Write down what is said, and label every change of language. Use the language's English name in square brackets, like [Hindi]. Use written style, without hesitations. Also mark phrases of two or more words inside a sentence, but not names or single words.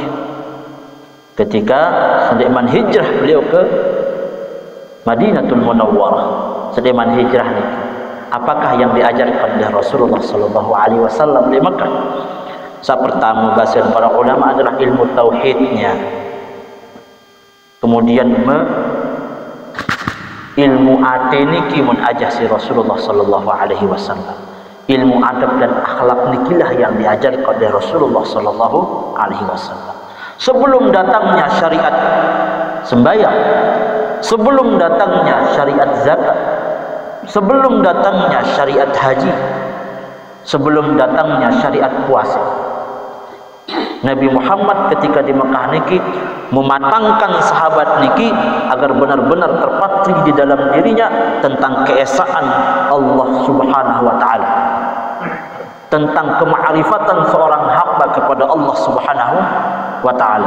[Indonesian] Ketika sediman hijrah beliau ke Madinatul Munawwarah, sediman hijrah ini, apakah yang diajarkan oleh Rasulullah [Arabic] صلى الله عليه وسلم [Indonesian] di Mekah? Saat pertama bahasa para ulama adalah ilmu tauhidnya. Kemudian ilmu ate niki mun ajah si Rasulullah [Arabic] صلى الله عليه وسلم. [Indonesian] Ilmu adab dan akhlak nikilah yang diajarkan oleh Rasulullah [Arabic] صلى الله عليه وسلم. [Indonesian] Sebelum datangnya syariat sembahyang, sebelum datangnya syariat zakat, sebelum datangnya syariat haji, sebelum datangnya syariat puasa, Nabi Muhammad ketika di Mekah niki mematangkan sahabat niki agar benar-benar terpatri di dalam dirinya tentang keesaan Allah [Arabic] سبحانه و تعالى, [Indonesian] tentang kemakrifatan seorang hamba kepada Allah [Arabic] سبحانه و تعالى.